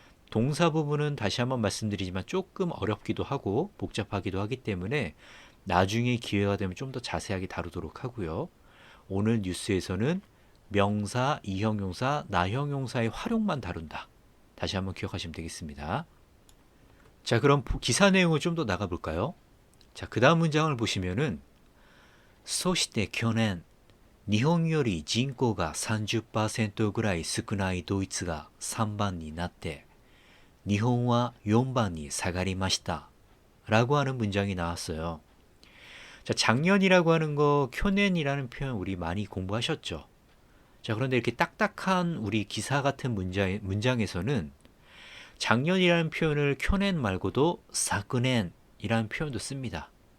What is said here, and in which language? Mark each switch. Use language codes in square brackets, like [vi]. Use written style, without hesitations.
[ko] 동사 부분은 다시 한번 말씀드리지만 조금 어렵기도 하고 복잡하기도 하기 때문에 나중에 기회가 되면 좀 더 자세하게 다루도록 하고요. 오늘 뉴스에서는 명사, 이형용사, 나형용사의 활용만 다룬다. 다시 한번 기억하시면 되겠습니다. 자, 그럼 기사 내용을 좀 더 나가볼까요? 자, 그 다음 문장을 보시면은 [ja] そして去年日本より人口が30%ぐらい少ないドイツが3番になって日本は4番に下がりました [ko] 라고 하는 문장이 나왔어요. 자, 작년이라고 하는 거 쿄넨이라는 표현 우리 많이 공부하셨죠? 자, 그런데 이렇게 딱딱한 우리 기사 같은 문장에서는 작년이라는 표현을 쿄넨 말고도 사쿠넨이라는 표현도 씁니다.